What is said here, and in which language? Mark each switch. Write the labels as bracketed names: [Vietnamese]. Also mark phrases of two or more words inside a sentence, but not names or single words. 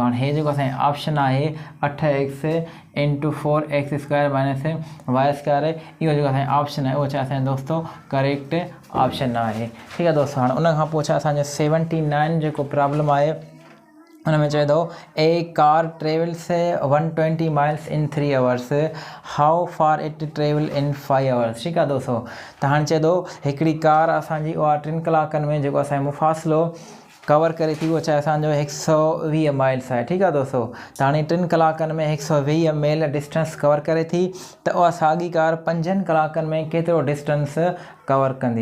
[Sindhi] हाणे हे जेको असांजो ऑप्शन आहे 8x × 4x² माइनस y², इहो जेको असांजो ऑप्शन आहे उहो छा असांजो दोस्तों [English] correct option [Sindhi] आहे। ठीकु आहे दोस्तों, हाणे उन खां पोइ छा असांजो 79 जेको प्रॉब्लम आहे उन में चए थो [English] a car travels 120 miles in 3 hours, how far it travel in 5 hours. [Sindhi] ठीकु आहे दोस्तों, त हाणे चए थो हिकिड़ी कार असांजी उहा 3 कलाकनि में जेको असांजो मुफ़ासिलो कवर करे थी, उहो छा असांजो 120 माइल्स आहे। ठीकु आहे दोस्तों, त हाणे 3 कलाकनि में 120 मील [English] distance cover [Sindhi] करे थी, त उहा साॻी कार 5 कलाकनि में केतिरो डिस्टेंस कवर कंदी।